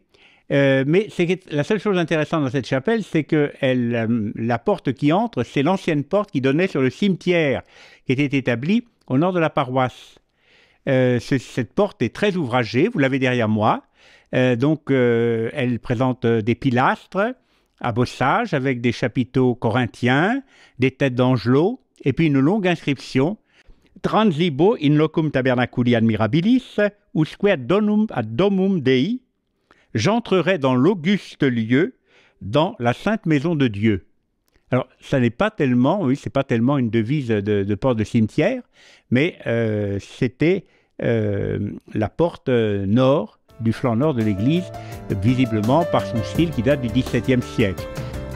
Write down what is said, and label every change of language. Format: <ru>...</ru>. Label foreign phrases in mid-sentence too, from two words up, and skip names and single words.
<fr>Mais la seule chose intéressante dans cette chapelle, c'est que la porte qui entre, c'est l'ancienne porte qui donnait sur le cimetière qui était établi au nord de la paroisse. Cette porte est très ouvragée, vous l'avez derrière moi. Elle présente des pilastres à bossage avec des chapiteaux corinthiens, des têtes d'angelots et puis une longue inscription</fr> <la>Transibo in locum tabernaculi admirabilis usque donum ad domum Dei.</la> <fr>J'entrerai dans l'auguste lieu, dans la sainte maison de Dieu. Alors, ça n'est pas tellement, c'est pas tellement une devise de porte de cimetière, mais c'était la porte nord, du flanc nord de l'église, visiblement par son style qui date du XVIIe siècle.</fr>